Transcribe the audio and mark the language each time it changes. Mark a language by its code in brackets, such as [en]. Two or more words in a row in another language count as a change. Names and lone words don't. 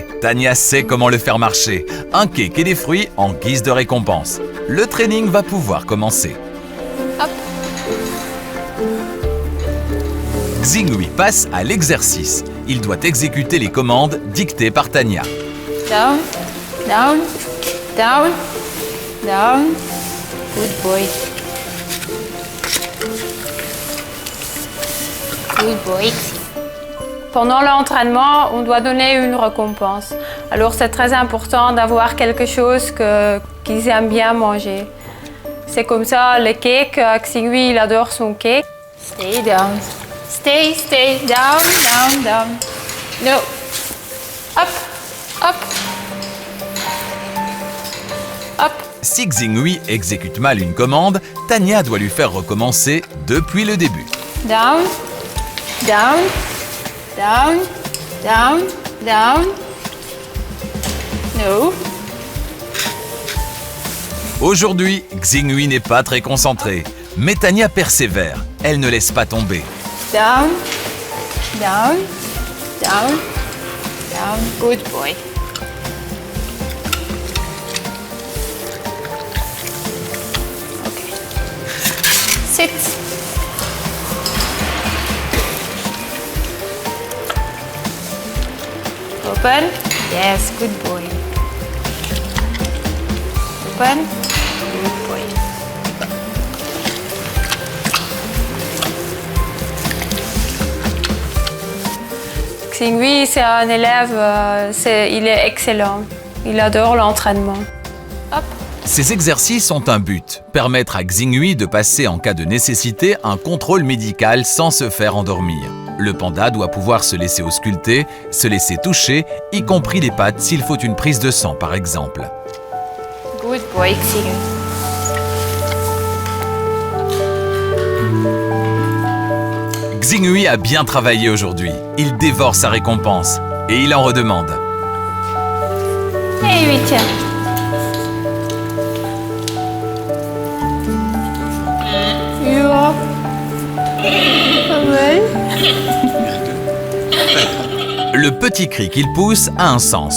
[fr] Tania sait comment le faire marcher. Un cake et des fruits en guise de récompense. Le training va pouvoir commencer. Hop. Xinghui passe à l'exercice. Il doit exécuter les commandes dictées par Tania. [en] Down, down, down, down. Good boy. Good boy. [fr] Pendant l'entraînement, on doit donner une récompense. Alors c'est très important d'avoir quelque chose qu'ils aiment bien manger. C'est comme ça, le cake, Xinghui, il adore son cake. [en] Stay down. Stay down, down, down. No. Up, up. Up. [fr] Si Xinghui exécute mal une commande, Tania doit lui faire recommencer depuis le début. [en] Down, down, down, down, down. No. [fr] Aujourd'hui, Xinghui n'est pas très concentré, mais Tania persévère. Elle ne laisse pas tomber. [en] Down, down, down, down. Good boy. Okay. Sit. Open. Yes, good boy. Open. Good boy. [fr] Xinghui, c'est un élève, il est excellent. Il adore l'entraînement. Hop. Ces exercices ont un but, permettre à Xinghui de passer en cas de nécessité un contrôle médical sans se faire endormir. Le panda doit pouvoir se laisser ausculter, se laisser toucher, y compris les pattes s'il faut une prise de sang par exemple. [en] Good boy, Xinghui. [fr] Xinghui a bien travaillé aujourd'hui. Il dévore sa récompense et il en redemande. Eh oui, tiens. Le petit cri qu'il pousse a un sens.